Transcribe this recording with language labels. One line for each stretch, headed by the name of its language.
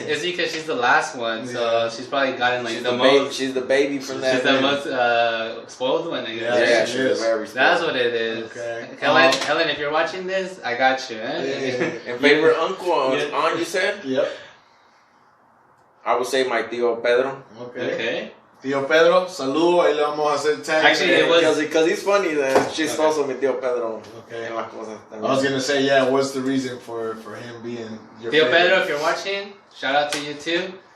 English: It's because she's the last one, so she's probably gotten like the most. She's the baby from that. She's the most spoiled one. I guess. Yeah, she's very spoiled. That's what it is. Okay. Helen, if you're watching this, I got you. And favorite uncle or aunt, you said? Yep. I would say my tío Pedro. Okay.
Spanish: Tío Pedro, saludo, ahí le vamos a hacer tag.
English: Actually, it was because he's funny. She's also
Spanish: mi tío Pedro.
English: Okay. I was gonna say, what's the reason for him being your
Spanish: Tío
English: favorite? Pedro, if you're watching, shout out to you too.